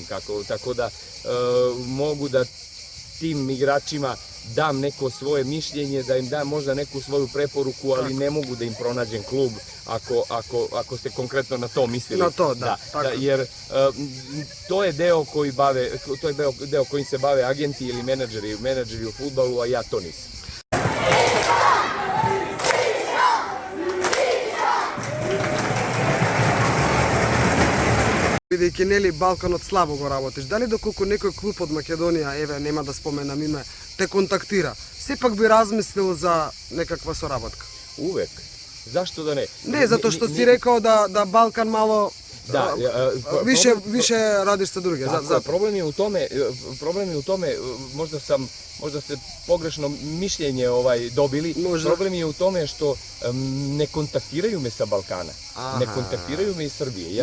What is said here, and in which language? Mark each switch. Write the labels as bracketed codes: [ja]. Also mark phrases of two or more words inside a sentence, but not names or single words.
[sr] Tako da mogu da tim igračima dam neko svoje mišljenje, da im dam možda neku svoju preporuku, ali ne mogu da im pronađem klub ako ste konkretno na to mislili. Na to, da. Jer to je deo kojim se bave agenti ili menadžeri u fudbalu, a ja to nisam. [mk] Бидејќи нели Балканот слабо го работиш, дали доколку некој клуб од Македонија, еве нема да споменам име, те контактира, сепак би размислил за некаква соработка? [sr] Uvek. Zašto da ne? [mk] Не, затоа што си рекao да Балкан мало [sr] Da, više radiš sa druge. Problem je u tome, možda ste pogrešno mišljenje dobili. Problem je u tome što ne kontaktiraju me sa Balkana. Ne kontaktiraju me iz Srbije.